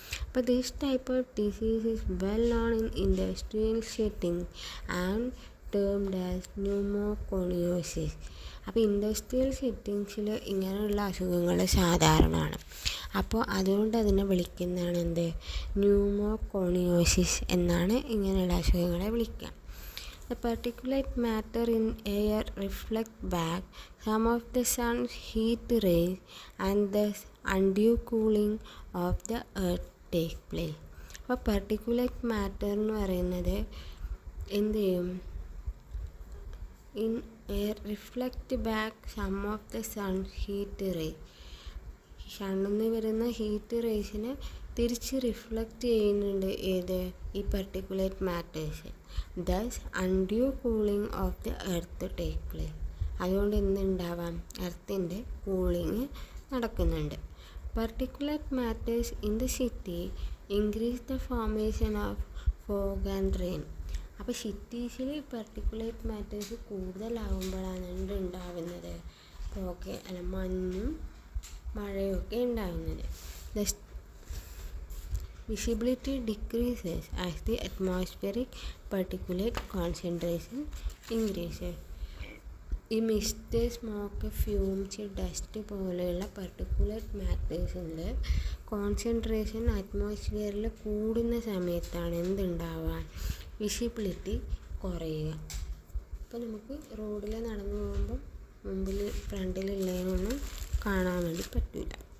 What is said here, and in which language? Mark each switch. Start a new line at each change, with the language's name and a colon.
English: അപ്പോൾ this type of disease is well known in industrial setting and termed as pneumoconiosis.
Malayalam: അപ്പോൾ industrial സെറ്റിങ്സിൽ ഇങ്ങനെയുള്ള അസുഖങ്ങൾ സാധാരണമാണ്. അപ്പോൾ അതുകൊണ്ട് അതിനെ വിളിക്കുന്നതാണ് എന്ത്? ന്യൂമോകോണിയോസിസ് എന്നാണ് ഇങ്ങനെയുള്ള അസുഖങ്ങളെ വിളിക്കുക.
English: The particulate matter in air reflect back some of the sun's heat rays and thus undue cooling of the earth take place.
Malayalam: അപ്പോൾ particulate matter എന്ന് പറയുന്നത് എന്ത് ചെയ്യും?
English: In air reflect back some of the sun's heat rays.
Malayalam: സണ്ണിൽ നിന്ന് വരുന്ന heat റേസിനെ തിരിച്ച് reflect ചെയ്യുന്നുണ്ട് ഏത്?
English: ഈ particulate matters. Thus undue cooling of the earth take place.
Malayalam: അതുകൊണ്ട് എന്തുണ്ടാവാം? എർത്തിൻ്റെ കൂളിങ് നടക്കുന്നുണ്ട്.
English: Particulate matters in the city increase the formation of fog and rain.
Malayalam: അപ്പോൾ സിറ്റീസിൽ particulate matters കൂടുതലാകുമ്പോഴാണ് എന്തുണ്ടാവുന്നത്? Fog അല്ല മഞ്ഞും മഴയൊക്കെ ഉണ്ടാകുന്നത്.
English: The visibility decreases as the atmospheric particulate concentration increases.
Malayalam: ഈ mist, smoke, fumes, dust പോലെയുള്ള particulate മാറ്റേഴ്സിൻ്റെ concentration അറ്റ്മോസ്ഫിയറിൽ കൂടുന്ന സമയത്താണ് എന്തുണ്ടാവുക? വിസിബിലിറ്റി കുറയുക. അപ്പോൾ നമുക്ക് റോഡിൽ നടന്നു പോകുമ്പം മുമ്പിൽ ഫ്രണ്ടിലുള്ളതിനൊന്നും കാണാൻ വേണ്ടി പറ്റില്ല.